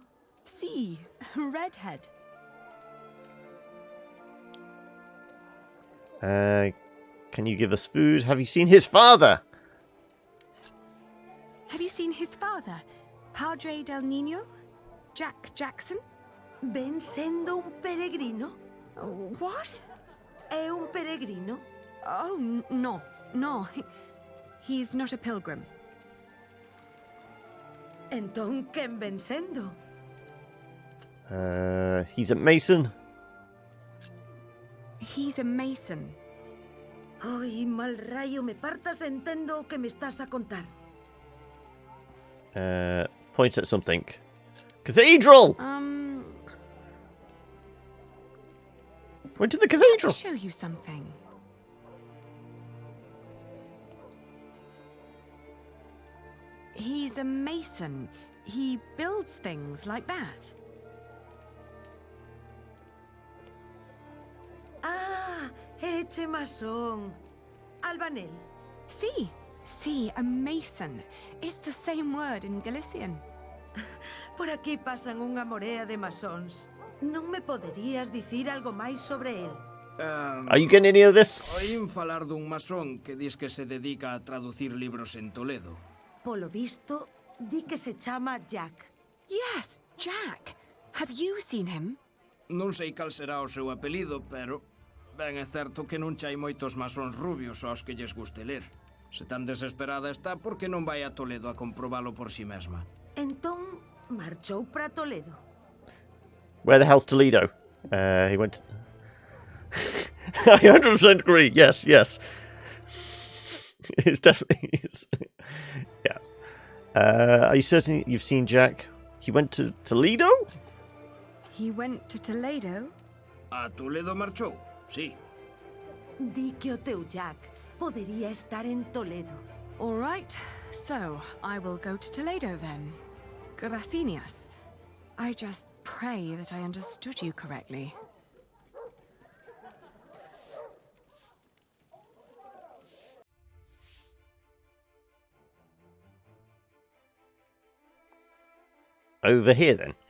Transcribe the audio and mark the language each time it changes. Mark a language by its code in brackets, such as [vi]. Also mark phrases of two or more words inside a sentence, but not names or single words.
[en] See, redhead. Can you give us food? Have you seen his father? Have you seen his father? [es] Padre del Niño? Jack Jackson? [gl] Ven sendo un peregrino? [en] What? [gl] É un peregrino? [en] Oh, no. He's not a pilgrim. [gl] Entón, quen ven sendo? [en] He's a mason. He's a mason. Ay, [gl] mal rayo, me partas entendo o que me estás a contar. [en] Points at something. Cathedral! Point to the cathedral! Let me show you something. He's a mason. He builds things like that. [gl] Ah, eche masón. Albanel. [en] Sí, a mason. It's the same word in Galician. [gl] Por aquí pasan unha morea de masóns. Non me poderías dicir algo máis sobre el? [en] Are you getting any of this? [gl] Oín falar dun masón que dis que se dedica a traducir libros en Toledo. Polo visto, di que se chama Jack. [en] Yes, Jack. Have you seen him? [gl] Non sei cal será o seu apelido, pero ben é certo que non chai moitos masóns rubios aos que lles guste ler. Se tan desesperada está, por que non vai a Toledo a comprobalo por si mesma? Entón, marchou para Toledo. [en] Where the hell's Toledo? He went... I 100% agree. Yes. It's definitely... yeah. Are you certain you've seen Jack? He went to Toledo? He went to Toledo? [gl] A Toledo marchou, sí. Di que o teu Jack podería estar en Toledo. [en] All right, so I will go to Toledo then. [es] Gracias. [en] I just pray that I understood you correctly. Over here, then.